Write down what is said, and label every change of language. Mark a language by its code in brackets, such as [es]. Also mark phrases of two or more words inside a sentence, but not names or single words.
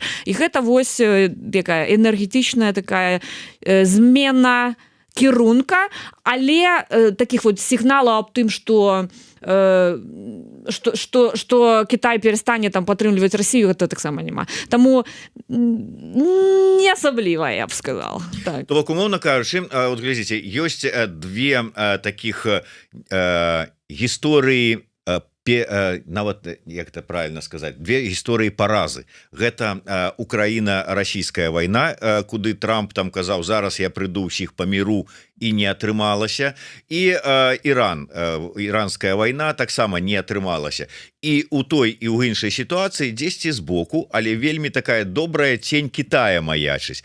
[be] І гэта вось такая энергетычная такая змена кірунка, але таких вот сігналаў аб тым, што Кітай перестане там падтрымліваць Расію, гэта таксама няма. Таму не асабліва, [ru] я б сказал. [be] Так. То бок, умоўна кажучы, вот глядзіце, ёсць две таких гісторыі, нават [ru] як это правильно сказать, [be] две гісторыі паразы. Гэта Украіна-расійская вайна, куды Трамп там казаў, зараз я прыйду ўсіх паміру, і не атрымалася, і іранская вайна таксама не атрымалася. І у той і ў іншай сітуацыі дзесьці збоку, але вельмі такая добрая цень Кітая маячыць.